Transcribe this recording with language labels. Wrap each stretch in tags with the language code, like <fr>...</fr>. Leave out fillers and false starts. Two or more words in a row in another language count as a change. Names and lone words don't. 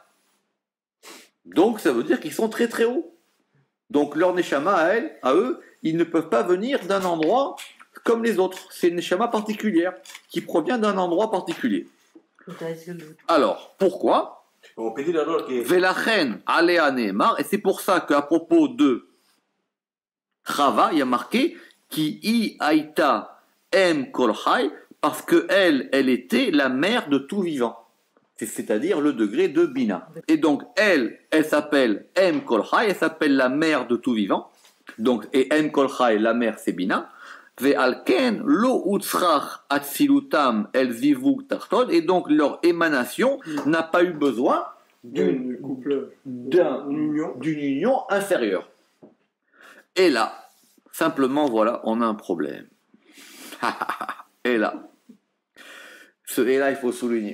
<fr>Donc ça veut dire qu'ils sont très très hauts. Donc leur neshama à eux, ils ne peuvent pas venir d'un endroit comme les autres. C'est une neshama particulière qui provient d'un endroit particulier. Alors, pourquoi On peut dire alors que</fr> <he>ולכן עליה נאמר,</he> <fr>et c'est pour ça qu'à propos de Chava, il y a marqué</fr> <he>כי היא היתה אם כל חי,</he> <fr>parce que elle était la mère de tout vivant. C'est-à-dire le degré de Bina. Et donc, elle s'appelle</fr> <he>אם כל חי,</he> <fr>elle s'appelle la mère de tout vivant. Donc, et</fr> <he>אם כל חי,</he> <fr>la mère, c'est Bina.</fr> <he>ועל כן לא הוצרך אצילותם אל זיווג תחתון,</he> <fr>et donc leur émanation n'a pas eu besoin d'une union inférieure. Et là, simplement, voilà, on a un problème. Et là, il faut souligner.</fr>